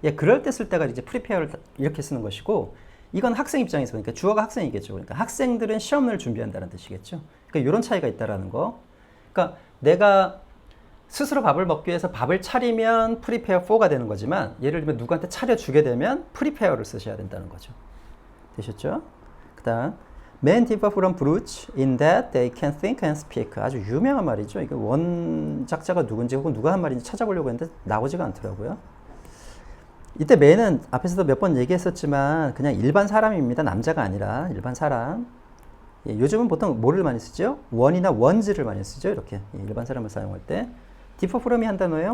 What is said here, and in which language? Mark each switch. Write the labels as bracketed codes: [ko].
[ko] 그럴 때 쓸 때가 이제 prepare를 이렇게 쓰는 것이고 이건 학생 입장에서 보니까 주어가 학생이겠죠. 그러니까 학생들은 시험을 준비한다는 뜻이겠죠. 그러니까 이런 차이가 있다라는 거. 그러니까 내가 스스로 밥을 먹기 위해서 밥을 차리면 prepare for가 되는 거지만 예를 들면 누구한테 차려주게 되면 prepare를 쓰셔야 된다는 거죠. 되셨죠? [en] 그 다음 Men differ from brutes in that they can think and speak. [ko] 아주 유명한 말이죠. 이게 원작자가 누군지 혹은 누가 한 말인지 찾아보려고 했는데 나오지가 않더라고요. 이때 men은 앞에서도 몇 번 얘기했었지만 그냥 일반 사람입니다. 남자가 아니라 일반 사람. 요즘은 보통 뭐를 많이 쓰죠? 원이나 원즈를 많이 쓰죠. 이렇게 일반 사람을 사용할 때. differ from이 한 단어예요.